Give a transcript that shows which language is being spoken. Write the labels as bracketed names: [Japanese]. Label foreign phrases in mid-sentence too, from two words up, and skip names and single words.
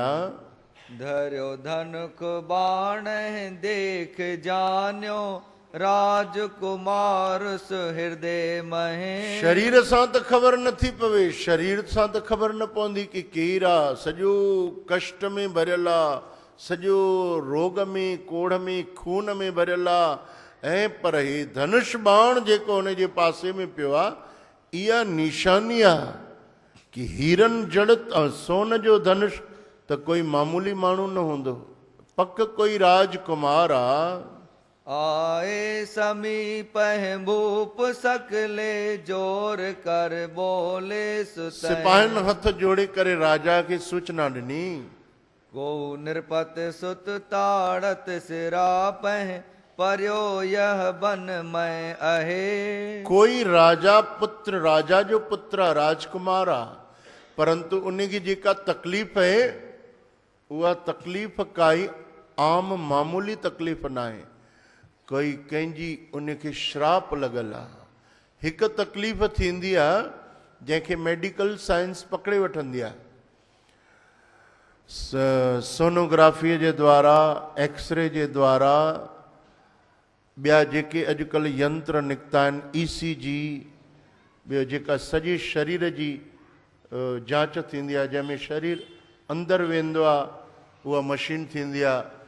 [Hindi] धरियो धनुक बाण देख जान्यो, राजकुमार सुहृदय महे। [Sindhi] शरीर सां त ख़बर नथी पवे, शरीर सां त ख़बर न पवंदी कि केरु आहे, सॼो कष्ट में भरियल आहे, सॼो रोग में कोढ़ में खून में भरियल आहे। ऐं पर हे धनुष बाण जेको हुन जे पासे में पियो आहे, इहा निशानी आहे कि हीरन जड़ित ऐं सोन जो धनुष त कोई मामूली माण्हू न हूंदो, पक कोई राजकुमार आहे। [Hindi] आए समीप भूप सकले, जोर कर बोले सुत। [Sindhi] सिपाहिन हथ जोड़े करे राजा खे सूचना ॾिनी, [Hindi] को नृपत सुत ताड़त सिरा पह, पर्यो यह बन मैं अहे। [Sindhi] कोई राजा पुत्र, राजा जो पुत्र आहे, राजकुमार आहे, परंतु उन जी जेका तकलीफ़ आहे उहा तकलीफ़ काई आम मामूली तकलीफ़ न आहे, कोई कंहिंजी उनखे श्राप लॻल आहे। हिकु तकलीफ़ थींदी आहे जंहिंखे [English] medical science [Sindhi] पकड़े वठंदी आहे, सोनोग्राफीअ जे द्वारा, एक्सरे जे द्वारा, ॿिया जेके अॼुकल्ह यंत्र निकिता आहिनि, ECG, ॿियो जेका सॼे शरीर जी जांच थींदी आहे, जंहिंमें शरीर अंदरि वेंदो आहे, उहा मशीन थींदी आहे,